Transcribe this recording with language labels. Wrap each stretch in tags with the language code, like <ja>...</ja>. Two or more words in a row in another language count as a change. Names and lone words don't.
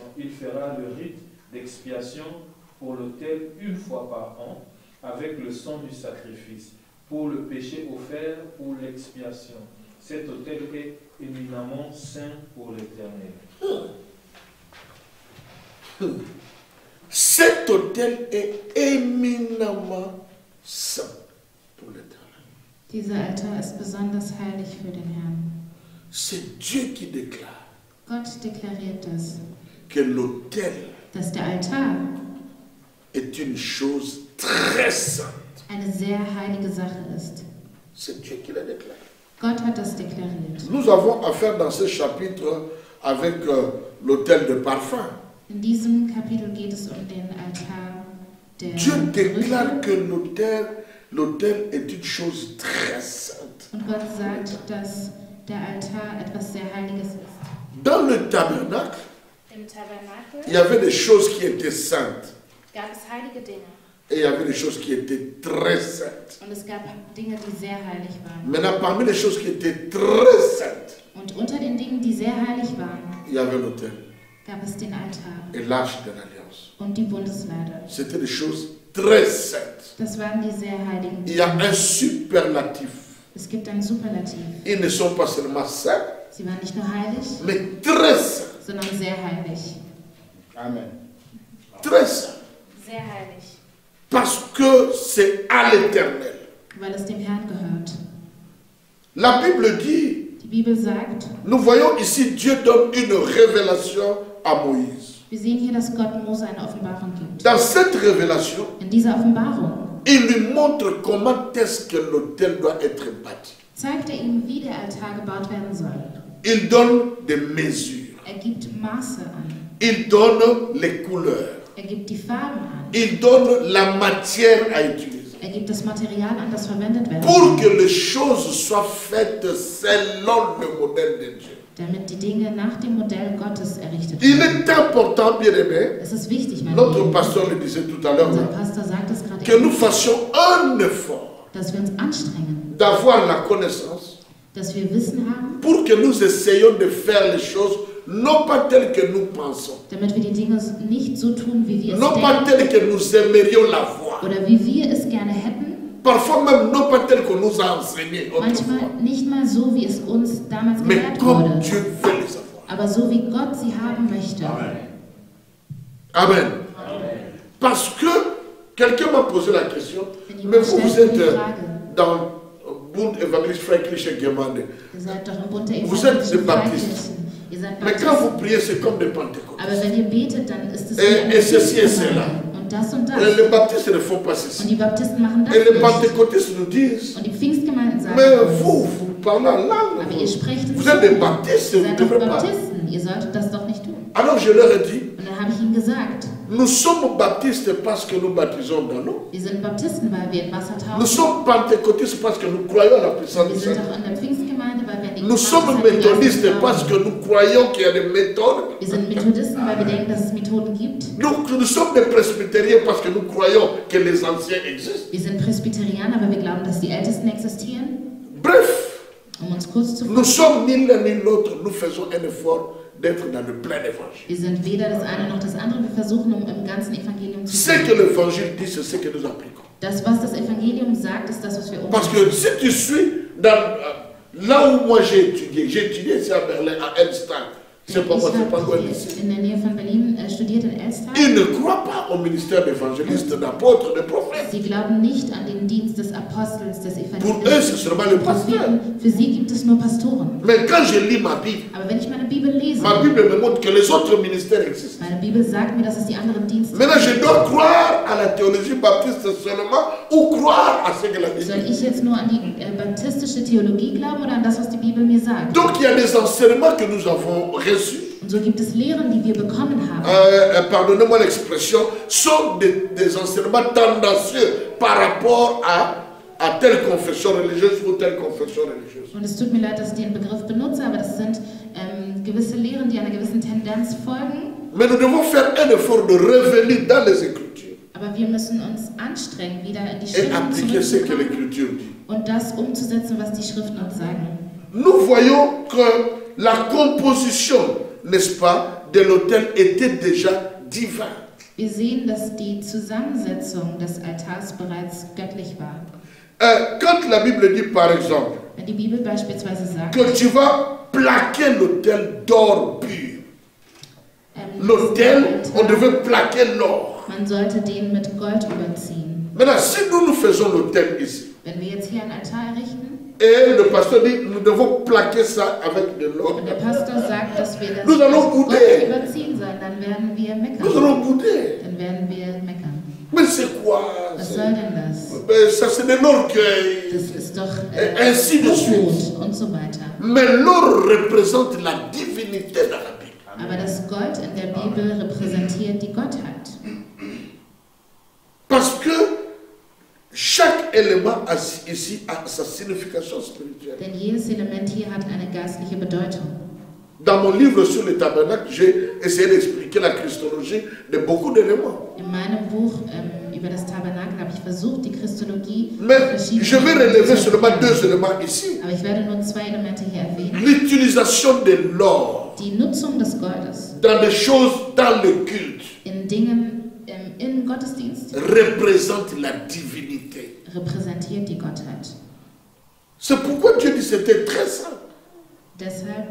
<fr>Il fera le rite d'expiation pour l'autel 1 fois par an avec le sang du sacrifice, pour le péché offert pour l'expiation. Cet autel est éminemment saint pour l'Éternel. Cet autel est éminemment saint pour l'Éternel.</fr> <de>Dieser Altar ist besonders heilig für den Herrn.</de> <fr>C'est Dieu qui déclare</fr> <de>Gott deklariert das,</de> <fr>que l'autel</fr> <de>dass der Altar</de> <fr>est une chose très sainte.</fr> <de>eine sehr heilige Sache ist.</de> <fr>C'est Dieu qui l'a déclaré.</fr> <de>Gott hat das deklariert.</de> <fr>Nous avons affaire dans ce chapitre avec l'autel de parfum.</fr> <de>In diesem Kapitel geht es um den Altar der</de> <fr>Dieu déclare</fr> <de>Gerüche.</de> <fr>que l'autel est une chose très sainte.</fr> <de>Und Gott sagt, dass der Altar etwas sehr Heiliges ist.</de> <fr>Dans le tabernacle,</fr> <de>Im Tabernakel</de> <fr>il y avait des choses qui étaient saintes.</fr> <de>gab es heilige Dinge.</de> <fr>Et il y avait des choses qui étaient très saintes.</fr> <de>Und es gab Dinge, die sehr heilig waren.</de> <fr>Maintenant, parmi les choses qui étaient très saintes,</fr> <de>Und unter den Dingen, die sehr heilig waren,</de> <fr>il y avait l'autel</fr> <de>gab es den Altar</de> <fr>et l'arche de l'alliance.</fr> <de>und die Bundeslade.</de> <fr>C'était des choses très saintes.</fr> <de>Das waren die sehr heiligen</de> <fr>Il y a</fr> <de>Dinge.</de> <fr>un superlatif.</fr> <de>Es gibt ein Superlativ.</de> <fr>Ils ne sont pas seulement saints,</fr> <de>Sie waren nicht nur heilig,</de> <fr>mais très saints.</fr> <de>sondern sehr heilig.</de> <fr>Amen. Très saints.</fr> <de>Sehr heilig.</de> <fr>Parce que c'est à l'éternel.</fr> <de>Weil es dem Herrn gehört.</de> <fr>La Bible dit,</fr> <de>Die Bibel sagt,</de> <fr>nous voyons ici, Dieu donne une révélation à Moïse.</fr> <de>wir sehen hier, dass Gott Mose eine Offenbarung gibt.</de> <fr>Dans cette révélation,</fr> <de>In dieser Offenbarung</de> <fr>il lui montre comment est-ce que l'autel doit être bâti.</fr> <de>zeigt er ihm, wie der Altar gebaut werden soll.</de> <fr>Il donne des mesures.</fr> <de>Er gibt Maße an.</de> <fr>Il donne les couleurs.</fr> <de>Er gibt die Farben an.</de> <fr>Il donne la matière à utiliser.</fr> <de>Er gibt das Material an, das verwendet werden</de> <fr>Pour</fr> <de>soll,</de> <fr>que les choses soient faites selon le modèle de Dieu.</fr> <de>damit die Dinge nach dem Modell Gottes errichtet</de> <fr>Il</fr> <de>werden.</de> <fr>est important, bien aimé,</fr> <de>Es ist wichtig, meine</de> <fr>notre</fr> <de>Lieben,</de> <fr>pasteur le disait tout à l'heure,</fr> <de>unser Pastor sagt es gerade</de> <fr>que nous</fr> <de>eben,</de> <fr>fassions un effort</fr> <de>dass wir uns anstrengen,</de> <fr>d'avoir la connaissance</fr> <de>dass wir Wissen haben,</de> <fr>pour que nous essayions de faire les choses non pas telles que nous pensons,</fr> <de>damit wir die Dinge nicht so tun, wie wir es</de> <fr>non pas</fr> <de>denken</de> <fr>telles que nous aimerions la voir,</fr> <de>oder wie wir es gerne hätten,</de> <fr>parfois même non pas telles qu'on nous a enseignées autrefois,</fr> <de>manchmal nicht mal so, wie es uns damals</de> <fr>mais</fr> <de>gelehrt</de> <fr>comme</fr> <de>wurde,</de> <fr>Dieu veut les avoir.</fr> <de>aber so, wie Gott sie haben möchte.</de> <fr>Amen. Parce que quelqu'un m'a posé la question,</fr> <de>Wenn</de> <fr>mais</fr> <de>jemand</de> <fr>vous, vous</fr> <de>stellt mir</de> <fr>êtes</fr> <de>die Frage,</de> <fr>dans Bund Evangelist Freikirche Gemeinde.</fr> <de>ihr seid doch im Bund der</de> <fr>Vous êtes des</fr> <de>evangelischen</de> <fr>Baptistes.</fr> <de>Freikirchen, ihr seid</de> <fr>Mais quand vous</fr> <de>Baptisten,</de> <fr>priez, c'est comme des Pentecôtistes.</fr> <de>aber wenn ihr betet, dann ist es</de> <fr>Et-</fr> <de>wie</de> <fr>et ceci et</fr> <de>eine</de> <fr>cela.</fr> <de>und das und das.</de> <fr>Et les baptistes ne font pas</fr> <de>Und</de> <fr>ceci.</fr> <de>die Baptisten machen das</de> <fr>Et les</fr> <de>nicht.</de> <fr>pentecôtistes nous disent,</fr> <de>Und die Pfingstgemeinden sagen,</de> <fr>mais vous parlez en langue.</fr> <de>aber ihr sprecht in</de> <fr>Vous êtes des</fr> <de>Zungen.</de> <fr>baptistes,</fr> <de>Ihr</de> <fr>vous ne</fr> <de>seid doch</de> <fr>devez pas.</fr> <de>Baptisten, ihr solltet das doch nicht tun.</de> <fr>Alors je leur ai dit,</fr> <de>Und dann habe ich ihnen gesagt,</de> <fr>nous sommes baptistes parce que nous baptisons dans l'eau.</fr> <de>wir sind Baptisten, weil wir in Wasser</de> <fr>Nous</fr> <de>tauchen.</de> <fr>sommes pentecôtistes parce que nous croyons à la puissance</fr> <de>Wir</de> <fr>du</fr> <de>sind</de> <fr>Saint-Esprit.</fr> <de>auch in der Pfingstgemeinde, weil wir an die</de> <fr>Nous</fr> <de>Kraft</de> <fr>sommes</fr> <de>des Heiligen</de> <fr>méthodistes</fr> <de>Geistes</de> <fr>parce</fr> <de>glauben.</de> <fr>que nous croyons qu'il y a des méthodes.</fr> <de>Wir sind Methodisten, weil wir denken, dass es Methoden gibt.</de> <fr>Nous sommes des presbytériens parce que nous croyons que les anciens existent.</fr> <de>Wir sind Presbyterianer, weil wir glauben, dass die Ältesten existieren.</de> <fr>Bref,</fr> <de>Um uns kurz zu</de> <fr>nous</fr> <de>fassen,</de> <fr>sommes ni l'un ni l'autre. Nous faisons un effort d'être dans le plein évangile.</fr> <de>wir sind weder das eine noch das andere. Wir versuchen, um im ganzen Evangelium zu</de> <fr>Ce</fr> <de>sein.</de> <fr>que l'évangile dit, c'est ce que nous appliquons.</fr> <de>Das, was das Evangelium sagt, ist das, was wir</de> <fr>Parce</fr> <de>umsetzen.</de> <fr>que si tu suis dans, là où moi j'ai étudié ici à Berlin, à Elstein. C'est pas moi, c'est pas loin</fr> <de>Ich</de> <fr>d'ici.</fr> <de>habe in der Nähe von Berlin studiert in Elstal.</de> <fr>Ils ne croient pas au ministère d'évangéliste, d'apôtre, de prophète.</fr> <de>Sie glauben nicht an den Dienst des Apostels,</de> <fr>des Pour eux, c'est</fr> <de>Evangelisten.</de> <fr>seulement le pasteur.</fr> <de>Für sie gibt es nur Pastoren.</de> <fr>Mais quand je lis ma Bible</fr> <de>meine Bibel lese,</de> <fr>me montre que les autres ministères existent.</fr> <de>meine Bibel sagt mir, dass es die anderen Dienste</de> <fr>Maintenant, je dois croire à la théologie baptiste seulement ou croire à ce que la Bible</fr> <de>Soll</de> <fr>dit.</fr> <de>ich jetzt nur an die baptistische Theologie glauben oder an das, was die Bibel mir sagt?</de> <fr>Donc, il y a des enseignements que nous avons reçus.</fr> <de>Und so gibt es Lehren, die wir bekommen haben.</de> <fr>Pardonnez-moi l'expression, sont des enseignements tendancieux par rapport à telle confession religieuse ou telle confession religieuse.</fr> <de>Und es tut mir leid, dass ich den Begriff benutze, aber das sind gewisse Lehren, die einer gewissen Tendenz folgen.</de> <fr>Mais nous devons faire un effort de revenir dans les Écritures</fr> <de>Aber wir müssen uns anstrengen, wieder in die</de> <fr>et</fr> <de>Schriften</de> <fr>appliquer ce que</fr> <de>zurückzukommen</de> <fr>l'Écriture dit.</fr> <de>und das umzusetzen, was die Schriften uns sagen.</de> <fr>Nous voyons que la composition, n'est-ce pas, de l'autel était déjà divine.</fr> <de>Wir sehen, dass die Zusammensetzung des Altars bereits göttlich war.</de> <fr>Quand la Bible dit, par exemple,</fr> <de>Wenn die Bibel beispielsweise sagt,</de> <fr>que tu vas plaquer l'autel d'or pur, l'autel, on devait plaquer l'or.</fr> <de>man sollte den mit Gold überziehen.</de> <fr>Maintenant, si nous faisons l'autel ici,</fr> <de>Wenn wir jetzt hier einen Altar errichten</de> <fr>et le pasteur dit, nous devons plaquer ça avec de l'or,</fr> <de>und der Pastor sagt, dass wir das</de> <fr>Nous allons</fr> <de>mit</de> <fr>bouder.</fr> <de>Gold überziehen sollen, dann werden wir</de> <fr>nous</fr> <de>meckern.</de> <fr>allons bouder.</fr> <de>Dann werden wir meckern.</de> <fr>Mais c'est quoi?</fr> <de>Was soll denn das?</de> <fr>Ça, c'est de l'orgueil.</fr> <de>Das ist doch</de> <fr>Ainsi de suite.</fr> <de>Hochmut und so weiter.</de> <fr>Mais l'or représente la divinité dans la Bible.</fr> <de>Aber das Gold in der Bibel repräsentiert die Gottheit.</de> <fr>Parce que chaque élément a ici a sa signification spirituelle.</fr> <de>Denn jedes Element hier hat eine geistliche Bedeutung.</de> <fr>Dans mon livre sur le tabernacle, j'ai essayé d'expliquer la christologie de beaucoup d'éléments.</fr> <de>In meinem Buch über das Tabernakel habe ich versucht, die Christologie</de> <fr>Mais je vais relever seulement deux éléments ici.</fr> <de>Aber ich werde nur zwei Elemente hier erwähnen.</de> <fr>L'utilisation de l'or</fr> <de>Die Nutzung des Goldes</de> <fr>dans des choses dans le culte</fr> <de>in Dingen im Gottesdienst</de> <fr>représente la divinité.</fr> <de>repräsentiert die Gottheit.</de> <fr>C'est pourquoi Dieu dit que c'était très saint.</fr> <de>Deshalb</de>